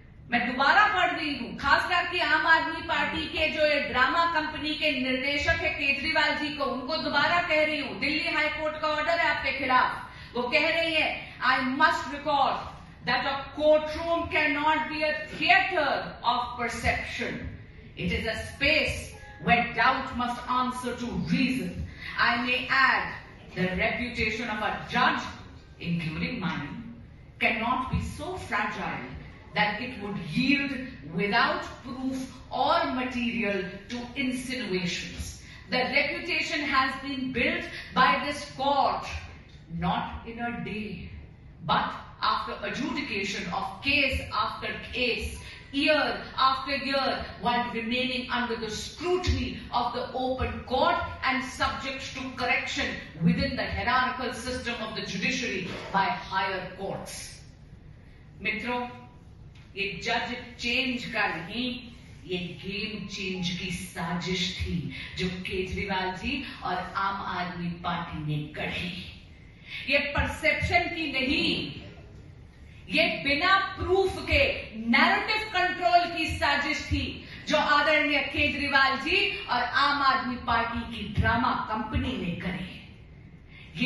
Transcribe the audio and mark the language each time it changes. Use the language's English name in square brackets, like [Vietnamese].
[Hindi] मैं दोबारा पढ़ रही हूं, खास करके आम आदमी पार्टी के जो ये ड्रामा कंपनी के निर्देशक है केजरीवाल जी को, उनको दोबारा कह रही हूं, दिल्ली हाई कोर्ट का ऑर्डर है आपके खिलाफ। वो कह रही है, [English] I must record that a courtroom can not be a theatre of perception. It is a space where doubt must answer to reason. I may add, the reputation of a judge, including mine, cannot be so fragile that it would yield without proof or material to insinuations. The reputation has been built by this court, not in a day, but after adjudication of case after case, year after year, while remaining under the scrutiny of the open court and subject to correction within the hierarchical system of the judiciary by higher courts. [Hindi] मित्रों, ये जज change का नहीं, ये game change की साजिश थी जो केजरीवाल जी और आम आदमी पार्टी ने गढ़ी। ये परसेप्शन की नहीं, ये बिना प्रूफ के नैरेटिव कंट्रोल की साजिश थी जो आदरणीय केजरीवाल जी और आम आदमी पार्टी की ड्रामा कंपनी ने करी।